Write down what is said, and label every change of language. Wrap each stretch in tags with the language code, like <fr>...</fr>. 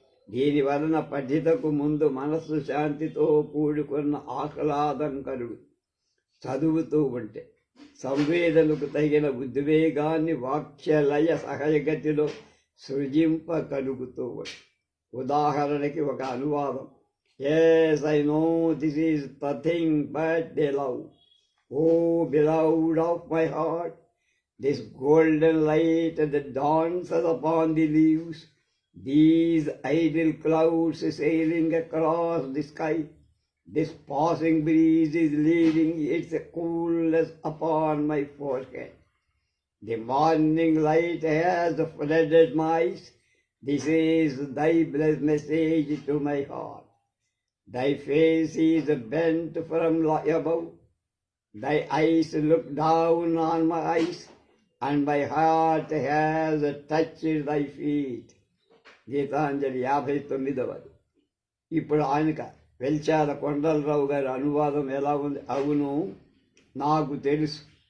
<te>దీనివలన పఠితకు ముందు మనస్సు శాంతితో కూడుకున్న ఆహ్లాదం కలుగు. చదువుతూ ఉంటే సంవేదనకు తగిన ఉద్వేగాన్ని వాక్యలయ సహజగతిలో సృజింపగలుగుతూ ఉంటుంది. ఉదాహరణకి ఒక అనువాదం.</te> <en>Yes, I know this is nothing but beloved. Oh, beloved of my heart, this golden light that dances upon the leaves, these idle clouds sailing across the sky, this passing breeze is leaving its coolness upon my forehead. The morning light has flooded my eyes. This is thy blessed message to my heart. Thy face is bent from above. Thy eyes look down on my eyes, and my heart has touched thy feet.</en> <te>Gitanjali 59. ఇప్పుడు ఆయనక వెల్చాల కొండలరావు గారి అనువాదం ఎలా ఉంది? అవును, నాకు తెలుసు.</te>